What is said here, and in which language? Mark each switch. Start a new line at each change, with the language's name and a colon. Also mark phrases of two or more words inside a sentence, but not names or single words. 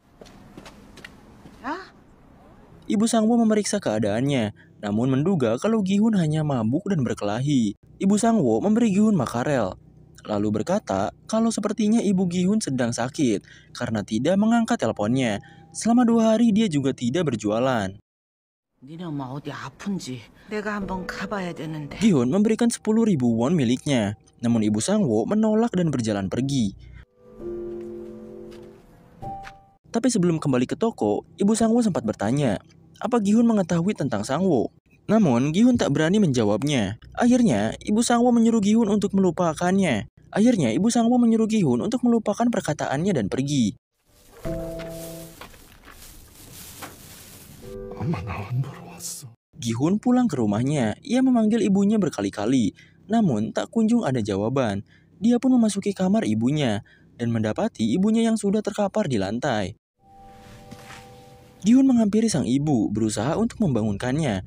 Indonesian: Ibu Sang-woo memeriksa keadaannya, namun menduga kalau Gi-hun hanya mabuk dan berkelahi. Ibu Sang-woo memberi Gi-hun makarel, lalu berkata kalau sepertinya ibu Gi-hun sedang sakit karena tidak mengangkat teleponnya. Selama 2 hari dia juga tidak berjualan.
Korean: 니네 엄마 어디 아픈지 내가 한번 가봐야 되는데.
Indonesian: Gi-hun memberikan 10.000 won miliknya, namun ibu Sang-woo menolak dan berjalan pergi. Tapi sebelum kembali ke toko, ibu Sang-woo sempat bertanya, apa Gi-hun mengetahui tentang Sang-woo? Namun Gi-hun tak berani menjawabnya. Akhirnya, ibu Sang-woo menyuruh Gi-hun untuk melupakannya. Perkataannya dan pergi.
Korean: 엄마 나 안 보러 왔어.
Indonesian: Gi-hun pulang ke rumahnya. Ia memanggil ibunya berkali-kali, namun tak kunjung ada jawaban. Dia pun memasuki kamar ibunya dan mendapati ibunya yang sudah terkapar di lantai. Gi-hun menghampiri sang ibu, berusaha untuk membangunkannya.